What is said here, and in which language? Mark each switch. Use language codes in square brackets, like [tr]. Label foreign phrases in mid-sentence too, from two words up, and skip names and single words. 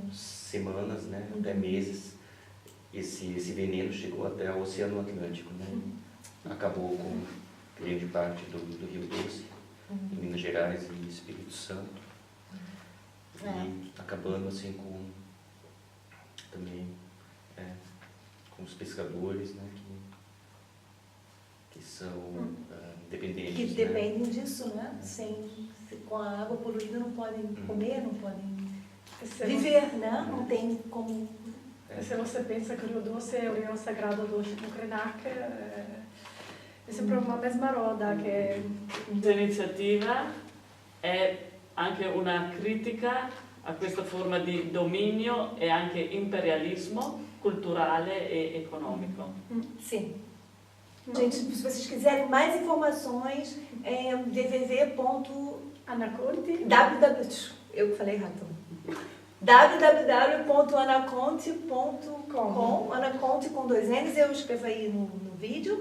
[pt] semanas, né, até meses, esse veneno chegou até o Oceano Atlântico, né, acabou com grande parte do Rio Doce, em Minas Gerais e Espírito Santo, e acabando assim também com os pescadores, né, que são dependentes. Que dependem disso, né? Com a água poluída não podem comer, não podem viver, né? Não tem como. Se você pensa [it] che il Rio Doce è un [pt] rio sagrado do Krenak, [it] è sempre una [pt] mesma roda [it] che... Questa iniziativa è anche una critica a questa forma di dominio e anche imperialismo culturale e economico. [pt] Sim. Gente, se vocês quiserem mais informações, www.anaconti. Eu falei errado. www.anaconti.com, Anaconti com 2 N's, eu escrevo aí no vídeo.